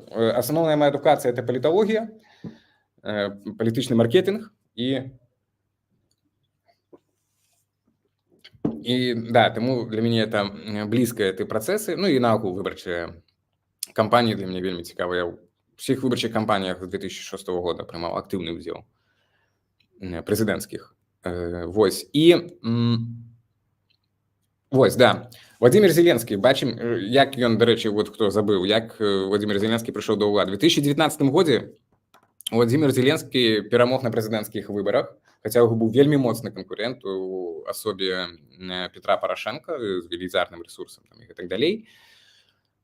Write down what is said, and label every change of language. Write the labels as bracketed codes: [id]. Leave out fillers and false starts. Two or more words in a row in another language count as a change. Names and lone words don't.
[ru] Основная моя эдукация – это политология, политичный маркетинг и да, тому для меня это близко, эти процессы, ну и науку выборчая кампании для меня [be] вельми цікава. [ru] Я в всех выборчих кампаниях 2006 года принимал активный удел президентских. [be] Вось. И вось, да. Владимир Зеленский, бачым, як ён, дарэчы, вот хто забыў, як Владимир Зеленский прыйшоў да ўлады. В 2019 годзе Владимир Зеленский перамог на прэзідэнцкіх выбарах, хаця яго быў вельмі моцны канкурент у асобе Петра Порошенко з велізарным ресурсам там, і так далей.